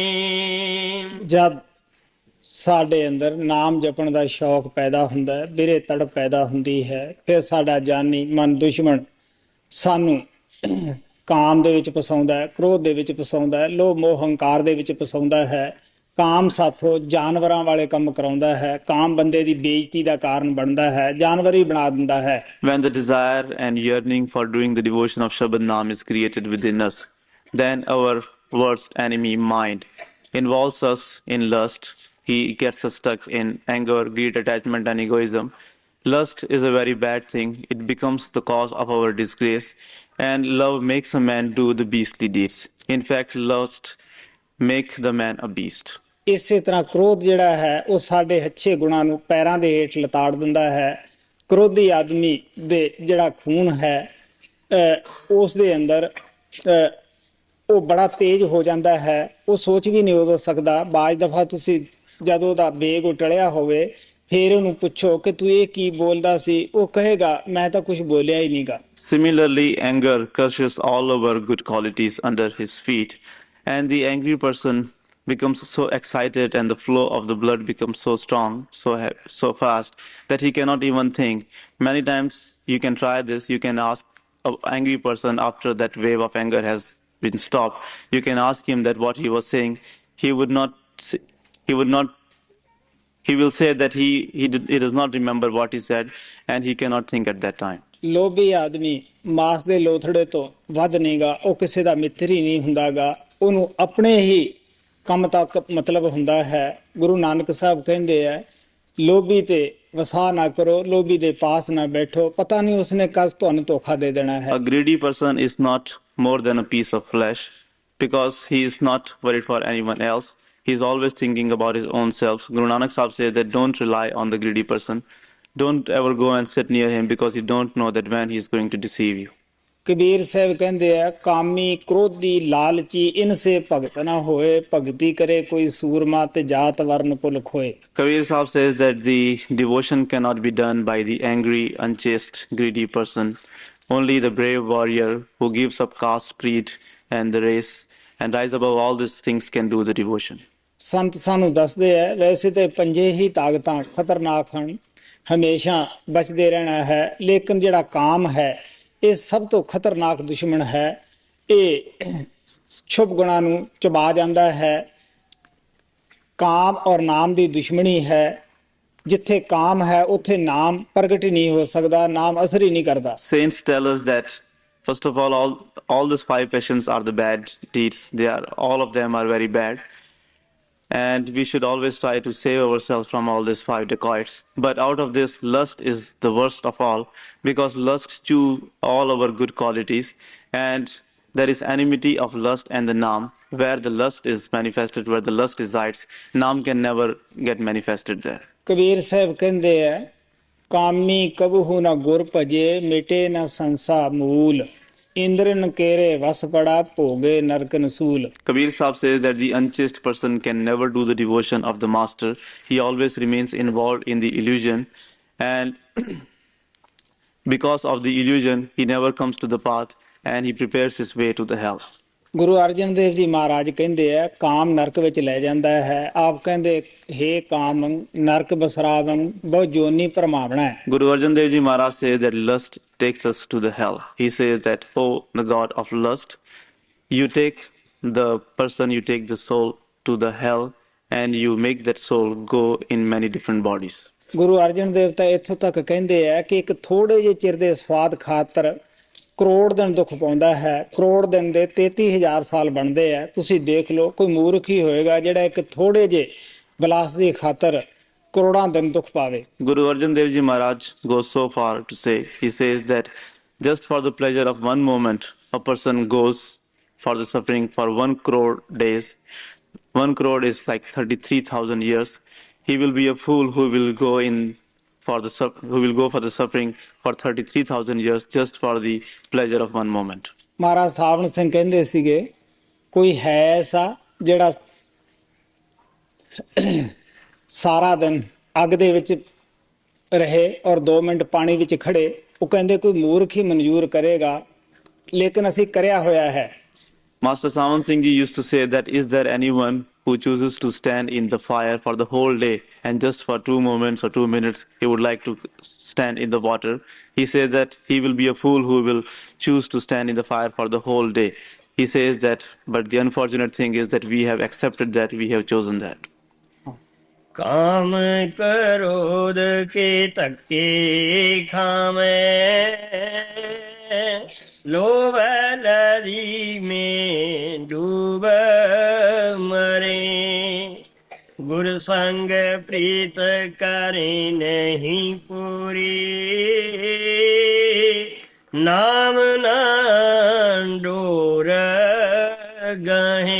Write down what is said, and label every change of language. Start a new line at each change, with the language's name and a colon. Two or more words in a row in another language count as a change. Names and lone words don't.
Punjabi: ਜਦ ਸਾਡੇ ਅੰਦਰ ਨਾਮ ਜਪਣ ਦਾ ਸ਼ੌਕ ਪੈਦਾ ਹੁੰਦਾ ਹੈ, ਬਿਰੇ ਤੜ ਪੈਦਾ ਹੁੰਦੀ ਹੈ, ਫਿਰ ਸਾਡਾ ਜਾਨੀ ਮਨ ਦੁਸ਼ਮਣ ਸਾਨੂੰ ਕਾਮ ਦੇ ਵਿੱਚ ਫਸਾਉਂਦਾ ਹੈ, ਕ੍ਰੋਧ ਦੇ ਵਿੱਚ ਫਸਾਉਂਦਾ ਹੈ, ਲੋਭ ਮੋਹ ਹੰਕਾਰ ਦੇ ਵਿੱਚ ਫਸਾਉਂਦਾ ਹੈ। ਕਾਮ ਸਾਥੋਂ ਜਾਨਵਰਾਂ ਵਾਲੇ ਕੰਮ ਕਰਾਉਂਦਾ ਹੈ, ਕਾਮ ਬੰਦੇ ਦੀ ਬੇਇੱਜ਼ਤੀ ਦਾ ਕਾਰਨ ਬਣਦਾ ਹੈ, ਜਾਨਵਰ ਹੀ ਬਣਾ ਦਿੰਦਾ ਹੈ।
English: When the desire and yearning for doing the devotion of Shabad Naam is created within us, then our worst enemy, mind, involves us in lust. He gets us stuck in anger, greed, attachment, and egoism. Lust is a very bad thing. It becomes the cause of our disgrace. And love makes a man do the beastly deeds. In fact, lust makes the man a beast.
Punjabi: ਇਸੇ ਤਰ੍ਹਾਂ ਕ੍ਰੋਧ ਜਿਹੜਾ ਹੈ ਉਹ ਸਾਡੇ ਅੱਛੇ ਗੁਣਾਂ ਨੂੰ ਪੈਰਾਂ ਦੇ ਹੇਠ ਲਤਾੜ ਦਿੰਦਾ ਹੈ। ਕ੍ਰੋਧੀ ਆਦਮੀ ਦੇ ਜਿਹੜਾ ਖੂਨ ਹੈ ਉਸ ਦੇ ਅੰਦਰ ਉਹ ਬੜਾ ਤੇਜ਼ ਹੋ ਜਾਂਦਾ ਹੈ, ਉਹ ਸੋਚ ਵੀ ਨਹੀਂ ਉਦੋਂ ਸਕਦਾ। ਬਾਜ ਦਫਾ ਤੁਸੀਂ ਜਦੋਂ ਦਾ ਬੇਗ ਉਟਲਿਆ ਹੋਵੇ ਫਿਰ ਉਹਨੂੰ ਪੁੱਛੋ ਕਿ ਤੂੰ ਇਹ ਕੀ ਬੋਲਦਾ ਸੀ, ਉਹ ਕਹੇਗਾ ਮੈਂ ਤਾਂ ਕੁਝ ਬੋਲਿਆ ਹੀ ਨਹੀਂਗਾ।
English: Similarly, anger crushes all our good qualities under his feet, and the angry person becomes so excited and the flow of the blood becomes so strong, so fast that he cannot even think. Many times you can try this. You can ask an angry person after that wave of anger has been stopped. You can ask him that what he was saying. He would not. He would not. He will say that he does not remember what he said, and he cannot think at that time.
Punjabi: ਲੋਭੀ ਆਦਮੀ ਮਾਸ ਦੇ ਲੋਥੜੇ ਤੋਂ ਵੱਧ ਨਹੀਂਗਾ, ਉਹ ਕਿਸੇ ਦਾ ਮਿੱਤਰ ਹੀ ਨਹੀਂ ਹੁੰਦਾਗਾ, ਉਹਨੂੰ ਆਪਣੇ ਹੀ ਕੰਮ ਤੱਕ ਮਤਲਬ ਹੁੰਦਾ ਹੈ। ਗੁਰੂ ਨਾਨਕ ਸਾਹਿਬ ਕਹਿੰਦੇ ਆ, ਲੋਭੀ ਤੇ ਵਸਾ ਨਾ ਕਰੋ, ਲੋਭੀ ਦੇ ਪਾਸ ਨਾ ਬੈਠੋ, ਪਤਾ ਨਹੀਂ ਉਸਨੇ ਕਦ ਤੁਹਾਨੂੰ ਧੋਖਾ ਦੇ ਦੇਣਾ ਹੈ।
English: A greedy person is not more than a piece of flesh, because he is not worried for anyone else. He is always thinking about his own self. Guru Nanak Sahib says that don't rely on the greedy person. Don't ever go and sit near him, because you don't know that when he is going to deceive you.
Punjabi: ਕਬੀਰ ਸਾਹਿਬ ਕਹਿੰਦੇ ਆ,
Hindi: कामी क्रोधी लालची इनसे भगत ना होए, भगती करे कोई सूरमा ते जात वरन कुल खोए।
English: Kabir Sahib says that the devotion cannot be done by the angry, unchaste, greedy person. Only the brave warrior who gives up caste, creed, and the race and rise above all these things can do the devotion.
Punjabi: ਸੰਤ ਸਾਨੂੰ ਦੱਸਦੇ ਆ, ਵੈਸੇ ਤੇ ਪੰਜੇ ਹੀ ਤਾਕਤਾਂ ਖਤਰਨਾਕ ਹਨ, ਹਮੇਸ਼ਾ ਬਚਦੇ ਰਹਿਣਾ ਹੈ, ਲੇਕਿਨ ਜਿਹੜਾ ਕਾਮ ਹੈ ਇਹ ਸਭ ਤੋਂ ਖਤਰਨਾਕ ਦੁਸ਼ਮਣ ਹੈ। ਇਹ ਸ਼ੁਭ ਗੁਣਾਂ ਨੂੰ ਚਬਾ ਜਾਂਦਾ ਹੈ। ਕਾਮ ਔਰ ਨਾਮ ਦੀ ਦੁਸ਼ਮਣੀ ਹੈ। ਜਿੱਥੇ ਕਾਮ ਹੈ ਉੱਥੇ ਨਾਮ ਪ੍ਰਗਟ ਹੀ ਨਹੀਂ ਹੋ ਸਕਦਾ, ਨਾਮ ਅਸਰ ਹੀ ਨਹੀਂ ਕਰਦਾ।
English: Saints tell us that first of all these five passions are the bad deeds. All of them are very bad. And we should always try to save ourselves from all these five dacoits. But out of this, lust is the worst of all, because lust chew all our good qualities, and there is enmity of lust and the Naam. Where the lust is manifested, where the lust resides, Naam can never get manifested there.
Punjabi: ਕਬੀਰ ਸਾਹਿਬ ਕਹਿੰਦੇ ਆ,
Hindi: कामी कबहू ना गुर भजे, मिटे ना संसा मूल, इंदरन केरे वस पड़ा, भोगे नरक नसूल।
English: Kabir Sahib says that the unchaste person can never do the devotion of the master. He always remains involved in the illusion, and because of the illusion, he never comes to the path, and he prepares his way to the hell.
Punjabi: ਗੁਰੂ ਅਰਜਨ ਦੇਵ ਜੀ ਮਹਾਰਾਜ ਕਹਿੰਦੇ ਆ, ਕਾਮ ਨਰਕ ਵਿੱਚ ਲੈ ਜਾਂਦਾ ਹੈ। ਆਪ ਕਹਿੰਦੇ, ਹੇ ਕਾਮ ਨਰਕ ਬਸਰਾਵਨ, ਬਹੁ ਜੋਨੀ ਭਰਮਾਵਣਾ ਹੈ।
English: Guru Arjan Dev Ji Maharaj says that lust takes us to the hell. He says that, oh, the god of lust, you take the person, you take the soul to the hell, and you make that soul go in many different bodies.
Punjabi: ਗੁਰੂ ਅਰਜਨ ਦੇਵ ਤਾਂ ਇੱਥੋਂ ਤੱਕ ਕਹਿੰਦੇ ਆ ਕਿ ਇੱਕ ਥੋੜੇ ਜਿਹੇ ਚਿਰ ਦੇ ਸਵਾਦ ਖਾਤਰ ਕਰੋੜ ਦਿਨ ਦੁੱਖ ਪਾਉਂਦਾ ਹੈ। ਕਰੋੜ ਦਿਨ ਦੇ 33,000 ਸਾਲ ਬਣਦੇ ਆ। ਤੁਸੀਂ ਦੇਖ ਲਓ, ਕੋਈ ਮੂਰਖ ਹੀ ਹੋਏਗਾ ਜਿਹੜਾ ਇੱਕ ਥੋੜੇ ਜਿਹੇ ਬਲਾਸ ਦੀ ਖਾਤਰ ਕਰੋੜਾਂ ਦਿਨ ਦੁੱਖ ਪਾਵੇ।
English: Guru Arjan Dev Ji Maharaj goes so far to say, he says that just for the pleasure of one moment, a person goes for the suffering for 1 crore days. 1 crore is like 33,000 years. He will be a fool who will go for the suffering for 33,000 years just for the pleasure of one moment.
Punjabi: ਮਹਾਰਾਜ ਸਾਵਣ ਸਿੰਘ ਕਹਿੰਦੇ ਸੀਗੇ, ਕੋਈ ਹੈ ਐਸਾ ਜਿਹੜਾ ਸਾਰਾ ਦਿਨ ਅੱਗ ਦੇ ਵਿੱਚ ਰਹੇ ਔਰ 2 ਮਿੰਟ ਪਾਣੀ ਵਿੱਚ ਖੜੇ। ਉਹ ਕਹਿੰਦੇ ਕੋਈ ਮੂਰਖ ਹੀ ਮਨਜ਼ੂਰ ਕਰੇਗਾ, ਲੇਕਿਨ ਅਸੀਂ ਕਰਿਆ ਹੋਇਆ ਹੈ।
English: Master Sawan Singh Ji used to say that, is there anyone who chooses to stand in the fire for the whole day, and just for 2 moments or 2 minutes he would like to stand in the water? He says that he will be a fool who will choose to stand in the fire for the whole day. He says that, but the unfortunate thing is that we have accepted that, we have chosen that.
Hindi: काम करोध के धक्के खावें, लोभ नदी में डूब मरे, गुर संग प्रीत करे नहीं पूरी, नाम ना डोर गहे।